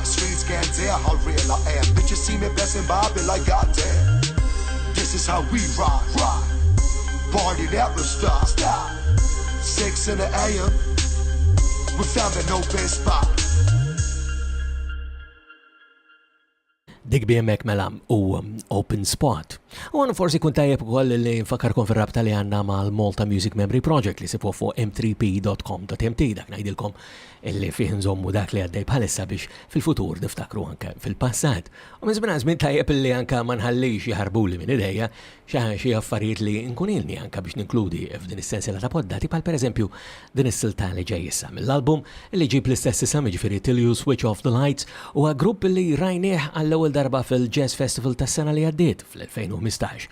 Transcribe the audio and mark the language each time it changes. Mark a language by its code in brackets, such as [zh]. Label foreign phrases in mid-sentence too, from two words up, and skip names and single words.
[en] Streets can't tell how real I am. Bitches see me passing by, be like, goddamn. This is how we rock, rock. Party never stop, stop. 6 in the AM. We found an open spot. [mt] dik BMX mela u [en] Open Spot. [mt] U għan forsi kun tajjeb ukoll li nfakkarkom fir-rabta li għandna mal-Malta Music Memory Project li sifu fuq m3p.com.mt dak ngħidilkom illi fih nżommu dak li għaddej bħalissa biex fil-futur niftakru anke fil-passat. U minn żmien tajjeb illi anke ma nħallix jaħarbuli minn idejja xi affarijiet li nkunilni anke biex ninkludi f'din is-sensiela ta' poddati bħal pereżempju din is-silta li ġej issa mill-album li ġib l-istess isem jiġifieri Till You Switch Off the Lights huwa grupp li rajnieh għall-ewwel darba fil-Jazz Festival tas-sena li għaddiet fl-2015.